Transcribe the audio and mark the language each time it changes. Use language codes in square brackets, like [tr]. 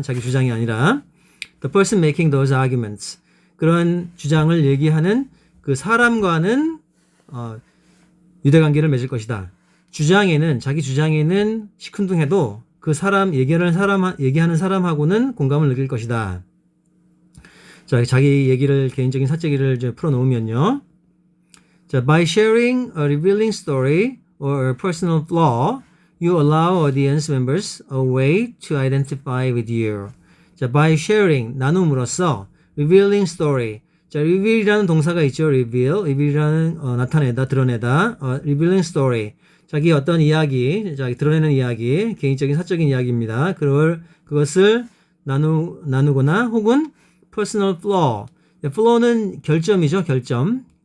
[ko] 자기 주장이 아니라 [en] the person making those arguments, [ko] 그런 주장을 얘기하는 그 사람과는 유대관계를 맺을 것이다. 자기 주장에는 시큰둥해도 그 얘기하는 사람하고는 공감을 느낄 것이다. 자, 자기 얘기를, 개인적인 사적기를 풀어놓으면요. [en] 자, by sharing a revealing story or a personal flaw, you allow audience members a way to identify with you. [ko] 자, [en] by sharing, [ko] 나눔으로써 revealing story. 자, reveal이라는 동사가 있죠. reveal이라는 나타내다, 드러내다. revealing story. 자기 어떤 이야기, 자기 드러내는 이야기, 개인적인 사적인 이야기입니다. 그것을 나누거나 혹은 personal flaw. flaw는 결점이죠. 결점.